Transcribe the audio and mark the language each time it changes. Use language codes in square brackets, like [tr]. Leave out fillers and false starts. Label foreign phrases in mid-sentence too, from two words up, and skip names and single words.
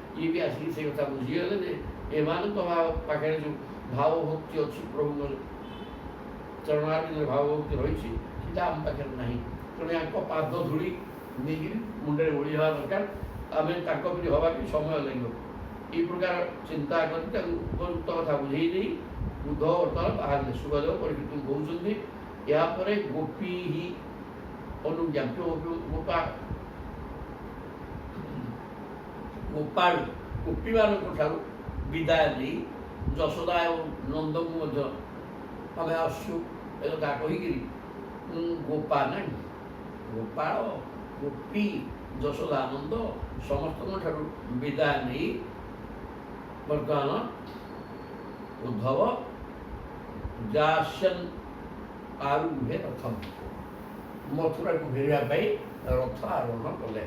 [or] ଇଏ ବି ଆସିକି ସେ କଥା ବୁଝିଗଲେ ଯେ ଏମାନଙ୍କ ପାଖରେ ଯେଉଁ ଭାବଭକ୍ତି ଅଛି, ପ୍ରଭୁଙ୍କ ଚରଣାରବିନ୍ଦରେ ଭାବଭକ୍ତି ରହିଛି, ସେଟା ଆମ ପାଖରେ ନାହିଁ। ତେଣୁ ୟାଙ୍କ ପାଦ ଧୂଳି ନେଇକିରି ମୁଣ୍ଡରେ ଓଳି ହେବା ଦରକାର। ଆମେ ତାଙ୍କ ପରି ହେବା ବି ସମୟ ଲାଗିବ। ଏଇ ପ୍ରକାର ଚିନ୍ତା କରି ତାକୁ ଉପଯୁକ୍ତ କଥା ବୁଝେଇ ଦେଇ ଉଦ୍ଧବ ବର୍ତ୍ତମାନ ବାହାରିଲେ। ସୁଖଦେବ ପରୀକ୍ଷିତଙ୍କୁ କହୁଛନ୍ତି, ଏହାପରେ ଗୋପୀ ହିଁ ଅନୁଜ୍ଞାପ୍ୟ ଗୋପାଳ ଗୋପୀମାନଙ୍କ ଠାରୁ ବିଦାୟ ନେଇ ଯଶୋଦା ଏବଂ ନନ୍ଦଙ୍କୁ ମଧ୍ୟ ଆମେ ଆସୁଛୁ ଏ କଥା କହିକିରି ଗୋପା ନାହିଁ, ଗୋପାଳ, ଗୋପୀ, ଯଶୋଦାନନ୍ଦ ସମସ୍ତଙ୍କ ଠାରୁ ବିଦାୟ ନେଇ ବର୍ତ୍ତମାନ ଉଦ୍ଧବ ଯାସନ୍ ଆରୁହେ ରଥ, ମଥୁରାକୁ ଫେରିବା ପାଇଁ ରଥ ଆରୋହଣ କଲେ।